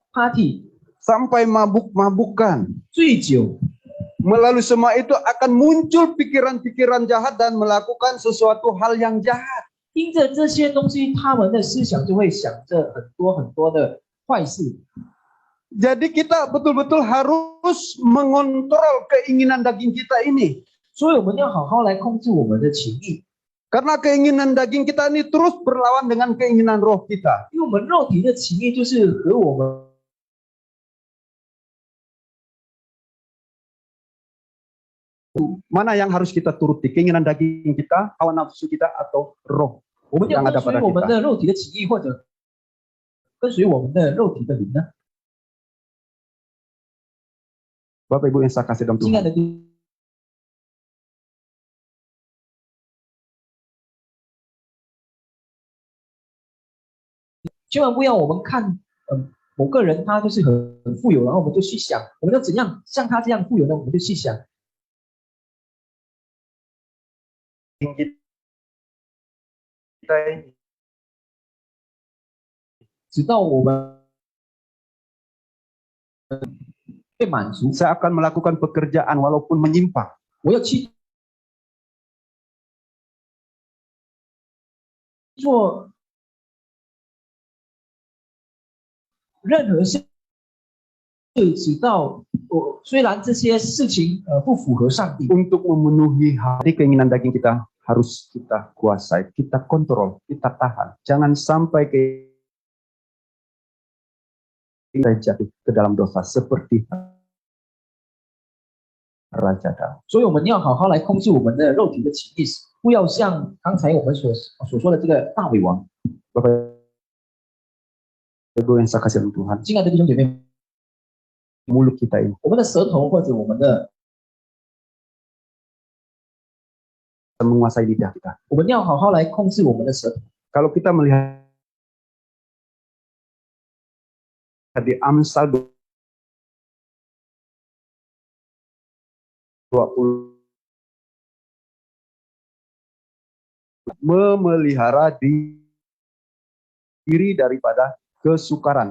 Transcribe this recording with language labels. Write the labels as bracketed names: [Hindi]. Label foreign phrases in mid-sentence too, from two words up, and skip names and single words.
[Indonesian] sampai mabuk-mabukan. [Chinese] 醉酒， [Indonesian] Melalui semua itu akan muncul pikiran-pikiran jahat dan melakukan sesuatu hal yang jahat. [Chinese] 因着这些东西，他们的思想就会想着很多很多的坏事。 [Indonesian] Jadi kita betul-betul harus mengontrol keinginan daging kita ini. [Chinese] 所以我们要好好来控制我们的情欲， [Indonesian] Karena keinginan daging kita ini terus berlawan dengan keinginan roh kita. [Chinese] 因为我们肉体的情欲就是和我们 [Indonesian] Mana yang harus kita turuti? Keinginan daging kita, hawa nafsu kita, atau roh [Chinese] 我们要 [Indonesian] yang [Chinese] 跟 [Indonesian] ada [Chinese] 随 [Indonesian] pada [Chinese] 我们 [Indonesian] kita? [Chinese] 的肉体的情欲，或者跟随我们的肉体的灵呢？ [Indonesian] Bapak Ibu yang saya kasih dalam [Chinese] 亲爱 [Indonesian] Tuhan. [Chinese] 的弟，千万不要我们看，某个人他就是很富有，然后我们就去想，我们要怎样像他这样富有呢？我们就去想， [Indonesian] Kita ini [Chinese] 直到我们被满足， [Indonesian] saya akan melakukan pekerjaan walaupun menyimpang. [Chinese] 我要去做任何事，直到我虽然这些事情不符合上帝， [Indonesian] Untuk memenuhi hati keinginan daging kita harus kita kuasai, kita kontrol, kita tahan. Jangan sampai kita jatuh ke dalam dosa seperti Raja Daud. [Chinese] 所以我们要好好来控制我们的肉体的情欲，不要像刚才我们所说的这个大卫王。 [Indonesian] Bapak Ibu yang saya kasih dalam Tuhan, [Chinese] 亲爱的弟兄姐妹， [Indonesian] mulut kita ini [Chinese] 我们的舌头或者我们的， [Indonesian] menguasai lidah kita. [Chinese] 我们要好好来控制我们的舌头。 [Indonesian] Kalau kita melihat di Amsal 20, memelihara diri daripada kesukaran.